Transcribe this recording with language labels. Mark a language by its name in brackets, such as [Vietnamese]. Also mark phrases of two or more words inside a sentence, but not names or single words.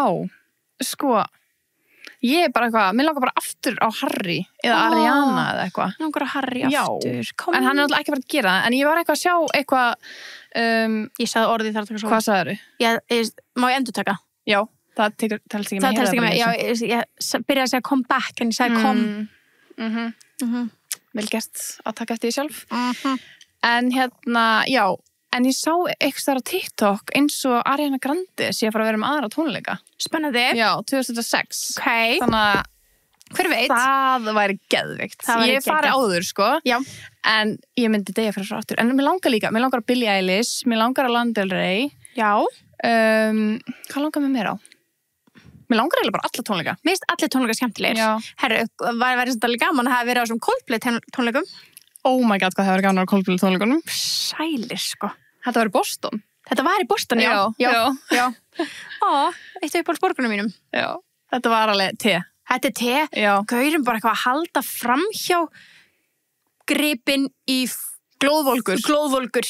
[Icelandic] Sko, ég er bara eitthvað, mér langar bara aftur á Harry eða Ariana eða eitthvað. Langar á Harry aftur. Já, en hann er alltaf ekki verið að gera það, en ég var eitthvað að sjá eitthvað... Ég sagði orðið þar að taka svo. Hvað sagðirðu? Má ég endurtaka? Já, það telst ekki með. Það telst ekki með, já, ég byrjaði að segja [English] come back, [Icelandic] en ég sagði come. Vel gert að taka eftir því sjálf. En já, en ég sá eitthvað þar á TikTok eins og Ariana Grande sé að fara að vera með aðra tónleika. Spennandi. Já, 2006. Ok. Þannig að hver veit? Það væri geðveikt. Ég fari áður, sko. Já. En ég myndi deyja fyrir frá aftur. En mér langar líka, mér langar að Billie Eilish, mér langar að Lana Del Rey. Já. Hvað langar mér meira á? Mér langar eiginlega bara alla tónleika. Mér finnst allir tónleikar skemmtilegir. Já. Herru, væri þetta alveg gaman að hafa verið á svona Coldplay tónleikum. [English] Oh my god, [Icelandic] hvað það var gaman á Coldplay tónleikunum. Sælir, sko. Þetta var í Boston. Þetta var í Boston, já. Já. Ó, eitt af uppáhaldsborgunum mínum. Já. Þetta var alveg te. Þetta er te. Já. Gaurin bara eitthvað að halda framhjá gripin í glóðvolgur.